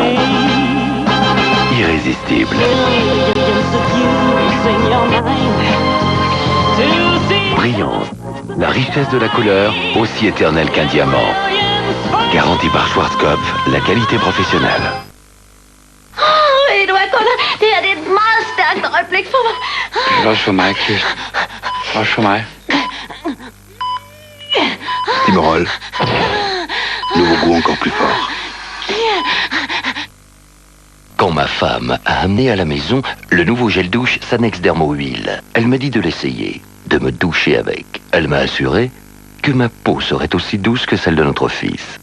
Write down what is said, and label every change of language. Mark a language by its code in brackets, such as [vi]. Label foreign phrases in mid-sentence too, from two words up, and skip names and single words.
[fr] Irrésistible. Brillance. La richesse de la couleur, aussi éternelle qu'un diamant. Garantie par Schwarzkopf, la qualité professionnelle. [da] Det er et meget stærkt øjeblik for mig. Det er også for mig, Kirsten. Også for mig. Timorol. [fr] Nouveau goût encore plus fort. Quand ma femme a amené à la maison le nouveau gel douche Sanex Dermo Huile, elle m'a dit de l'essayer, de me doucher avec. Elle m'a assuré que ma peau serait aussi douce que celle de notre fils.